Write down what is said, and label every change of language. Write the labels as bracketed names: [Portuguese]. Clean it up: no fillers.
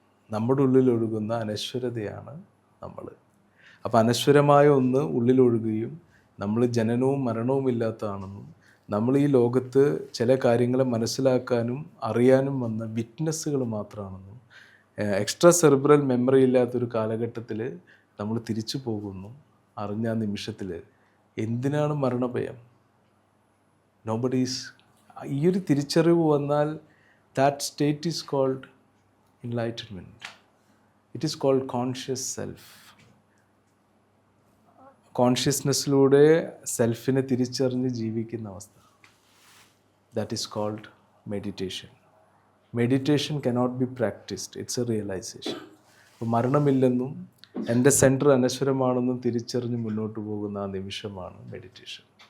[Malayalam] നമ്മുടെ ഉള്ളിൽ ഒഴുകുന്ന അനശ്വരതയാണ് നമ്മൾ. അപ്പോൾ അനശ്വരമായ ഒന്ന് ഉള്ളിലൊഴുകുകയും നമ്മൾ ജനനവും മരണവും ഇല്ലാത്തതാണെന്നും നമ്മൾ ഈ ലോകത്ത് ചില കാര്യങ്ങളെ മനസ്സിലാക്കാനും അറിയാനും വന്ന വിറ്റ്നസ്സുകൾ മാത്രമാണെന്നും എക്സ്ട്രാ സെറിബ്രൽ മെമ്മറി ഇല്ലാത്തൊരു കാലഘട്ടത്തിൽ നമ്മൾ തിരിച്ചു പോകുന്നു അറിഞ്ഞ ആ നിമിഷത്തിൽ എന്തിനാണ് മരണഭയം? നോബഡീസ്. ഈ ഒരു തിരിച്ചറിവ് വന്നാൽ [English] That state is called enlightenment. It is called conscious self. [Malayalam] കോൺഷ്യസ്നെസ്സിലൂടെ സെൽഫിനെ തിരിച്ചറിഞ്ഞ് ജീവിക്കുന്ന അവസ്ഥ. [English] That is called meditation. Meditation cannot be practised, it's a realisation. [Malayalam] അപ്പോൾ മരണമില്ലെന്നും എൻ്റെ സെൻറ്റർ അനശ്വരമാണെന്നും തിരിച്ചറിഞ്ഞ് മുന്നോട്ട് പോകുന്ന ആ നിമിഷമാണ് മെഡിറ്റേഷൻ.